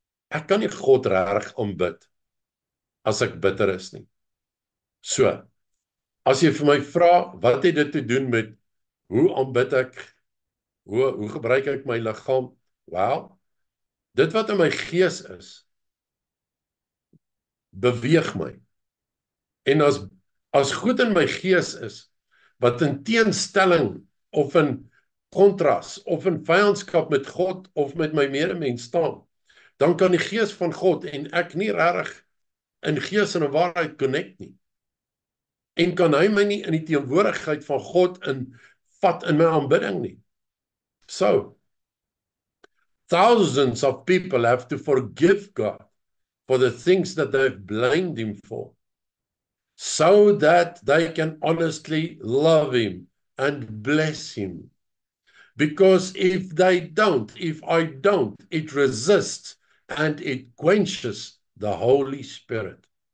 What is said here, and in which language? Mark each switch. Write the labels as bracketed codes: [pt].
[af] Ek kan nie God reg aanbid as ek bitter is nie. So, as jy vir my vra, wat het dit te doen met hoe aanbid ek? Hoe gebruik ek my liggaam? Wel, dit wat in my gees is, beweeg my. En as goed in my gees is, wat in teenstelling of in kontras of in vyandskap met God of met my medemens staan, dan kan die gees van God en ek nie regtig in gees en in waarheid connect nie. En kan hy my nie in die teenwoordigheid van God vat in my aanbidding nie. [en] So, thousands of people have to forgive God for the things that they've blamed him for, so that they can honestly love him and bless him. Because if I don't, it resists and it quenches the Holy Spirit.